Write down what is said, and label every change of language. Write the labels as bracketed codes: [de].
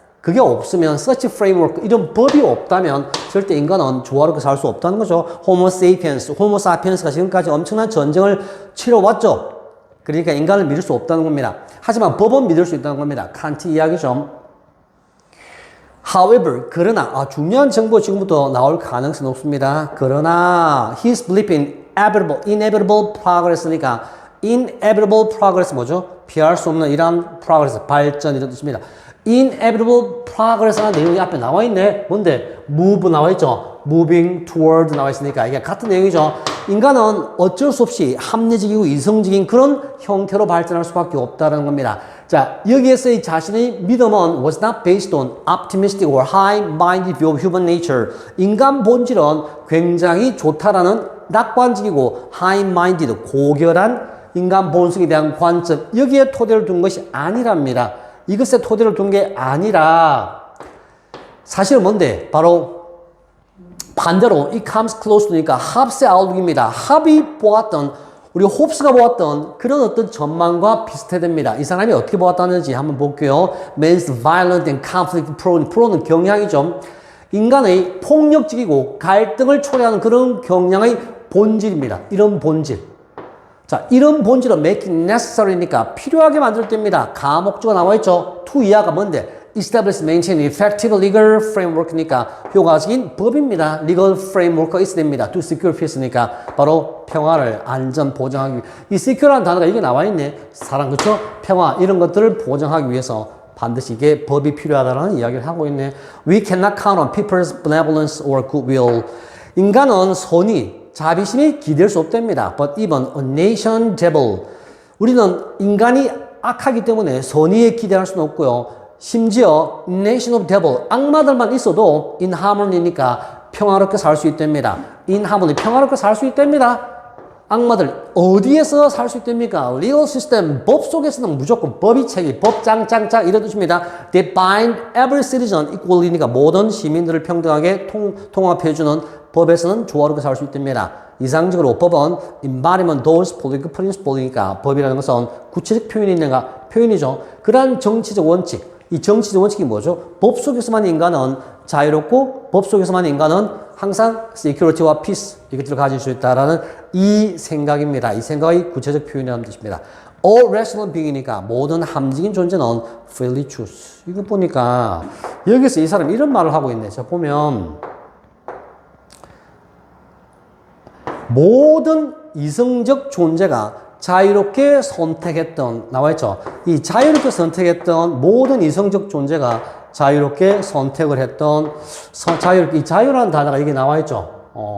[ko] 그게 없으면 such framework, 이런 법이 없다면 절대 인간은 조화롭게 살 수 없다는 거죠. Homo sapiens가 지금까지 엄청난 전쟁을 치러왔죠. 그러니까 인간을 믿을 수 없다는 겁니다. 하지만 법은 믿을 수 있다는 겁니다. 칸트 이야기죠. However, 그러나 중요한 정보 지금부터 나올 가능성이 높습니다. 그러나 his belief in inevitable progress니까 inevitable progress 뭐죠? 피할 수 없는 이러한 progress, 발전 이런 뜻입니다. inevitable progress라는 내용이 앞에 나와 있네. 뭔데? move 나와 있죠. moving toward 나와 있으니까 이게 같은 내용이죠. 인간은 어쩔 수 없이 합리적이고 이성적인 그런 형태로 발전할 수밖에 없다는 겁니다. 자, 여기에서 이 자신의 믿음은 [en] was not based on optimistic or high-minded view of human nature. [ko] 인간 본질은 굉장히 좋다라는 낙관적이고 high-minded, 고결한 인간 본성에 대한 관점, 여기에 토대를 둔 것이 아니랍니다. 이것에 토대를 둔 게 아니라 사실은 뭔데? 바로 반대로 it comes close니까 합스의 아웃룩입니다. 합이 보았던, 우리 홉스가 보았던 그런 어떤 전망과 비슷해됩니다. 이 사람이 어떻게 보았다는지 한번 볼게요. [en] Man's violent and conflict prone. [ko] pro는 경향이죠. 인간의 폭력적이고 갈등을 초래하는 그런 경향의 본질입니다. 이런 본질. 자, 이런 본질은 making necessary니까 필요하게 만들 때입니다. 가목조가 나와 있죠. to 이하가 뭔데? [en] establish, maintain effective legal framework니까 [ko] 효과적인 법입니다. legal framework가 있어야 됩니다. to secure peace니까 바로 평화를 안전 보장하기 위해. 이 secure라는 단어가 이게 나와 있네. 사랑, 그쵸? 평화, 이런 것들을 보장하기 위해서 반드시 이게 법이 필요하다는 이야기를 하고 있네. [en] We cannot count on people's benevolence or goodwill. [ko] 인간은 선의, 자비심이 기댈 수 없답니다. [en] But even a nation devil. [ko] 우리는 인간이 악하기 때문에 선의에 기대할 수는 없고요. 심지어 nation of devil, 악마들만 있어도 in harmony니까 평화롭게 살 수 있답니다. in harmony, 평화롭게 살 수 있답니다. 악마들 어디에서 살 수 있답니까? legal system, 법 속에서는 무조건 법이 책임, 법짱짱짱 이런 뜻입니다. They bind every citizen equally니까 모든 시민들을 평등하게 통합해주는 법에서는 조화롭게 살 수 있답니다. 이상적으로 법은 embodiment those political principles니까 법이라는 것은 구체적 표현이 있는가? 표현이죠. 그러한 정치적 원칙, 이 정치적 원칙이 뭐죠? 법 속에서만 인간은 자유롭고 법 속에서만 인간은 항상 security와 peace 이것들을 가질 수 있다라는 이 생각입니다. 이 생각의 구체적 표현이라는 뜻입니다. [en] All rational being이니까 [ko] 모든 함정인 존재는 [en] freely choose. [ko] 이거 보니까 여기서 이 사람이 이런 말을 하고 있네. 자, 보면 모든 이성적 존재가 자유롭게 선택했던, 나와있죠. 이 자유롭게 선택했던 모든 이성적 존재가 자유롭게 선택을 했던, 이 자유라는 단어가 여기 나와있죠.